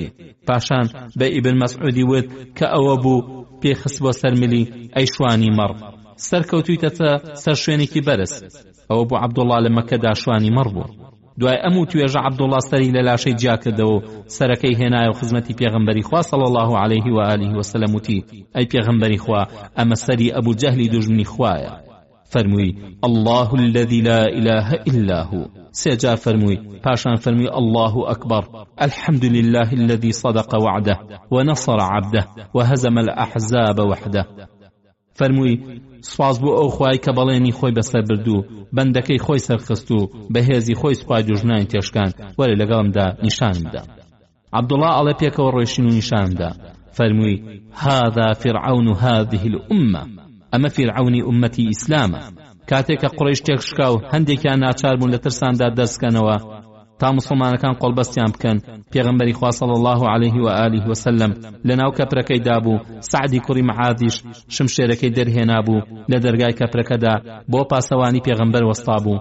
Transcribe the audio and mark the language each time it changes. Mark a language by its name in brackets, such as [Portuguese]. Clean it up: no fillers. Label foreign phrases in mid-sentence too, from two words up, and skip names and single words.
[Central Kurdish] پاشان بە ئیبن مەسعودی وت کە ئەوە بوو پێخست بۆ سەرملی ئەی شوانی مەڕ، سەرکەوتوویتەتە سەر شوێنێکی بەرز. ئەوە بۆ عەبدوڵڵا لە مەککەدا شوانی مەڕ بوو. دوای ئەم توێژە عەبدوڵڵا سەری لە لاشەی جیا کردەوە و سەرەکەی هێنایە و خزمەتی پێغەمبەری خوا [Arabic] صلی الله علیه و آله و سلم [Central Kurdish] وتی ئەی پێغەمبەری خوا ئەمە سەری ئەبوو جەهلی دوژمنی خوایە. فەرمووی [Arabic] الله الذي لا إله إلا هو. [Central Kurdish] سێجار فەرمووی. پاشان فەرمووی [Arabic] الله أكبر الحمد لله الذي صدق وعده ونصر عبده وهزم الأحزاب وحده. [Central Kurdish] فەرمووی سواز بۆ ئەو خوای کە بەڵێنی خۆی بەسەر بردو، بەندەکەی خۆی سەرخست و بەهێزی خۆی سوپای دوژنانی تێشکان، وەرە لەگەڵمدا نیشانمدا. عەبدوڵڵا ئەڵێ پێکەوە ڕۆیشتین و نیشانمدا. فەرمووی [Arabic] هذا فرعون هذه الأمة، [Central Kurdish] ئەمە فیرعونی ئومەتی ئیسلامە. کاتێک کە قوڕیش تێکشکا و هەندێکیان ناچار بوون لە ترساندا دەستکەنەوە تا مسلمانەکان قۆڵبەستیان بکەن، پێغەمبەری خوا [Arabic] صلی الله علیه و آله و سلم [Central Kurdish] لەناو کەپرەکەیدا بوو. سعدی کوڕی معاذیش شمشێرەکەی دەرهێنا بوو لە دەرگای کەپرەکەدا بۆ پاسەوانی پێغەمبەر وەستا بوو.